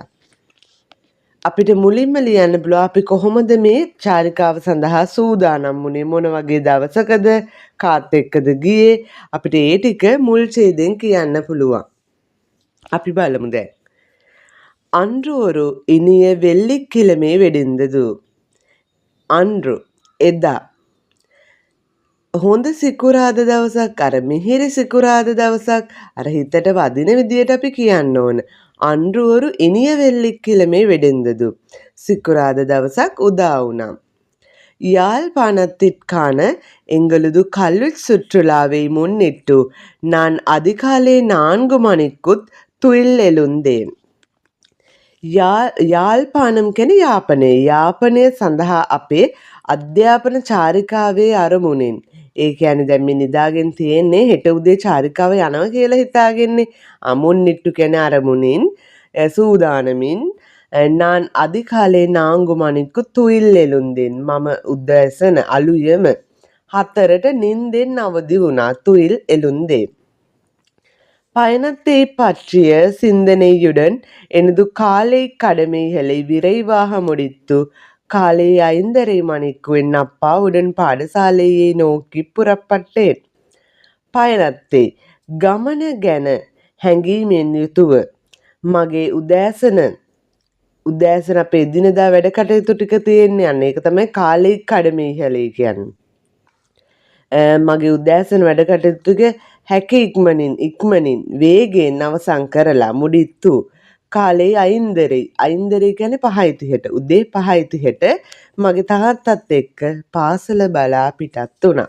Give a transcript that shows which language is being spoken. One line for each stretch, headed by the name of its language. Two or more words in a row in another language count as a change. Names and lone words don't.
Sinhala: අපිට මුලින්ම ලියන්න පුළුවන් අපි කොහොමද මේ චාරිකාව සඳහා සූදානම් වුණේ, මොන වගේ දවසකද, කාත් එක්කද ගියේ, අපිට ඒ ටික මුල් ඡේදයෙන් කියන්න පුළුවන්. අපි බලමු දැන්.
Tamil: අன்று ஒரு இனிய வெள்ளிக்கிழமை வெடிந்தது.
Sinhala: අன்று එදා හොඳ සිකුරාද දවසක්, අර මිහිරි සිකුරාද දවසක්, අර හිතට වදින විදියට අපි කියන්න ඕන.
Tamil: අன்று ஒரு இனிய வெள்ளிக்கிழமை வெடிந்தது.
Sinhala: සිකුරාද දවසක් උදා වුණා.
Tamil: யாழ்ப்பாணத்திற்கான எங்களது கல்வி சுற்றுலாவை முன்னிட்டு நான் அதிகாலை 4 மணிக்குத் துயில் எழுந்தேன்.
Sinhala: යාල්පානම් කියන යාපනය. යාපනය සඳහා අපේ අධ්‍යාපන චාරිකාවේ අරමුණෙන්. ඒ කියන්නේ දැන් මේ නිදාගෙන තියෙන්නේ හෙට උදේ චාරිකාව යනවා කියලා හිතාගෙන්නේ. මුන්නිට්ටු කියන අරමුණින් සූදානමින්
Tamil: நான் அதிகாலை 4 மணிக்கு துயில் எழுந்தேன்.
Sinhala: මම උදෑසන අලුයම 4ට නිින්දෙන් අවදි වුණා.
Tamil: துயில் எழுந்தேன். பயணத்தை பற்றிய சிந்தனையுடன் எனது காலை கடமைகளை விரைவாக முடித்து காலை 5:30 மணிக்கு என் அப்பாவுடன் பாடசாலையை நோக்கி புறப்பட்டேன்.
Sinhala: பயணத்தை ගමන ගැන හැඟීමෙන් යුතුව මගේ උදෑසන අපේ එදිනෙදා වැඩ කටයුතු ටික තියෙන්නේ. අන්න ඒක තමයි
Tamil: காலை கடமைகளை
Sinhala: කියන්නේ. මගේ උදෑසන වැඩ කටයුතු ටික හැක ඉක්මනින් වේගයෙන් අවසන් කරලා
Tamil: முடித்து காலை
Sinhala: 5:30 කියන්නේ 5:30ට උදේ 5:30ට මගේ තාත්තත් එක්ක පාසල බලා පිටත් වුණා.